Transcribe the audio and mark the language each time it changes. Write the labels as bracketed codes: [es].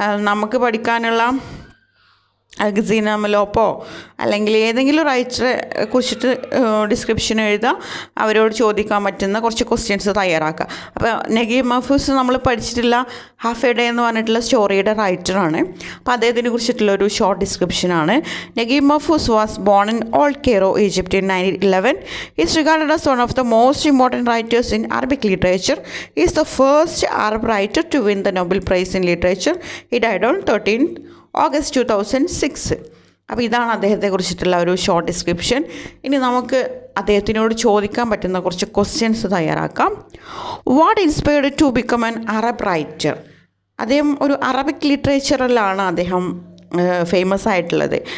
[ml] നമുക്ക് പഠിക്കാനുള്ള അഗസീന മലോപ്പോ അല്ലെങ്കിൽ ഏതെങ്കിലും റൈറ്ററെ കുറിച്ചിട്ട് ഡിസ്ക്രിപ്ഷൻ എഴുതുക. അവരോട് ചോദിക്കാൻ പറ്റുന്ന കുറച്ച് ക്വസ്റ്റ്യൻസ് തയ്യാറാക്കുക. അപ്പോൾ നഗീബ് മഹ്ഫൂസ് നമ്മൾ പഠിച്ചിട്ടുള്ള ഹാഫ് എ ഡേ എന്ന് പറഞ്ഞിട്ടുള്ള സ്റ്റോറിയുടെ റൈറ്ററാണ്. അപ്പോൾ അദ്ദേഹത്തിനെ കുറിച്ചിട്ടുള്ളൊരു short ഡിസ്ക്രിപ്ഷനാണ്. [en] Naguib Mahfouz was born in old Cairo, Egypt in 1911. He is regarded as one of the most important writers in Arabic literature. He is the first Arab writer to win the Nobel Prize in Literature. He died on 13th August 2006. [ml] അപ്പോൾ ഇതാണ് അദ്ദേഹത്തെക്കുറിച്ചിട്ടുള്ള ഒരു short description. ഇനി നമുക്ക് അദ്ദേഹത്തിനോട് ചോദിക്കാൻ പറ്റുന്ന കുറച്ച് questions തയ്യാറാക്കാം. [en] What inspired to become an Arab writer? [ml] അദ്ദേഹം ഒരു അറബിക് ലിറ്ററേച്ചറിലാണ് അദ്ദേഹം ഫേമസ് ആയിട്ടുള്ളത്.